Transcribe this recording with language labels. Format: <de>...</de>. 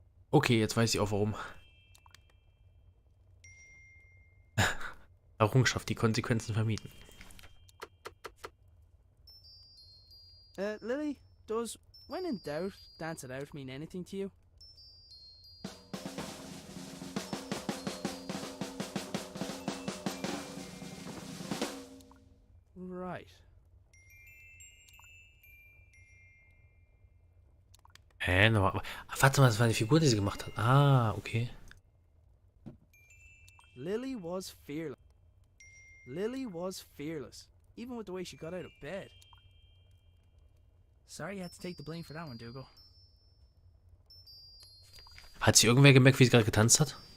<de>Okay, jetzt weiß ich auch warum. Errungenschaft, die Konsequenzen vermieden.</de> <en>Lily, does when in doubt, dance it out mean anything to you? Right.</en> <de>Hä? Nochmal. Warte mal, das war eine Figur, die sie gemacht hat. Ah, okay.</de> <en>Lily was fearless. Lily was fearless, even with the way she got out of bed. Sorry you had to take the blame for that one, Dougal.</en> <de>Hat sich irgendwer gemerkt, wie sie gerade getanzt hat?</de>